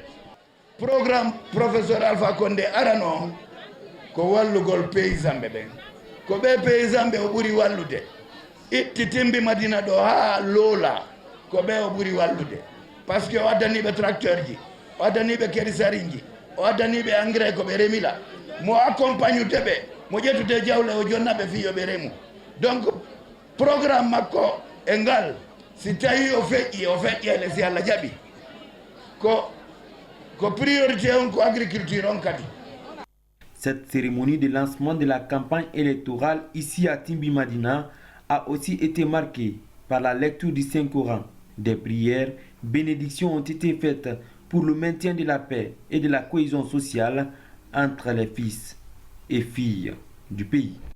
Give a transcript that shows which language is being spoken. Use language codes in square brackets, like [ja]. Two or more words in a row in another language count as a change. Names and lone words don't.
[ff] Programme professeur Alpha Condé Arano, ko wallugol paysanɓe ɓen ko ɓe paysanɓe o ɓuri wallude itti Timbi Madina ɗo ha loola ko ɓe o ɓuri wallude [fr] par ce que [ff] o addaniɓe tracteur ji o addaniɓe kérisariji o addaniɓe engrais ko ɓe remila mo accompagne uteɓe mo ƴettude jawle o jonnaɓe fiyoɓe remu donc programme makko e ngal si tawi o feƴƴele si Allah jaɓi ko priorité on ko agriculture on kadi. [fr] Cette cérémonie de lancement de la campagne électorale ici à Timbi Madina a aussi été marquée par la lecture du Saint-Coran. Des prières, bénédictions ont été faites pour le maintien de la paix et de la cohésion sociale entre les fils et filles du pays.